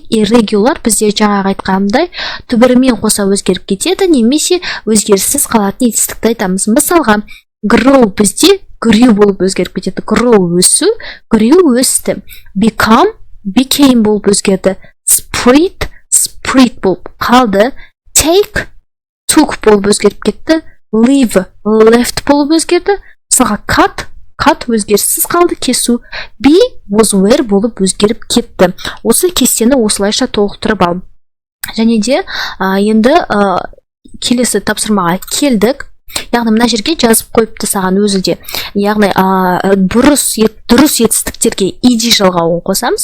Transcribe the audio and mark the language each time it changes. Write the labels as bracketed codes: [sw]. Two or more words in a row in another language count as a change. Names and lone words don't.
[kk] Irregular бізде жаңа айтқанымдай түбірімен қоса өзгеріп кетеді, немесе өзгеріссіз қалатын етістікті айтамыз. Мысалға, grow бізде grew болып өзгеріп кетеді. Grow өсу, grew өсті. Became болып өзгерді. Spread болып қалды. [en] Take, took [kk] болып өзгеріп кетті. [en] Leave, left [kk] болып өзгерді. Мысалға, cut өзгеріссіз қалды, кесу. [en] Be, was, were [kk] болып өзгеріп кетті. Осы кестені осылайша толықтырып ал. Және де енді келесі тапсырмаға келдік. Яғни мына жерге жазып қойыпты саған өзі де. Яғни дұрыс етістіктерге ed жалғауын қосамыз.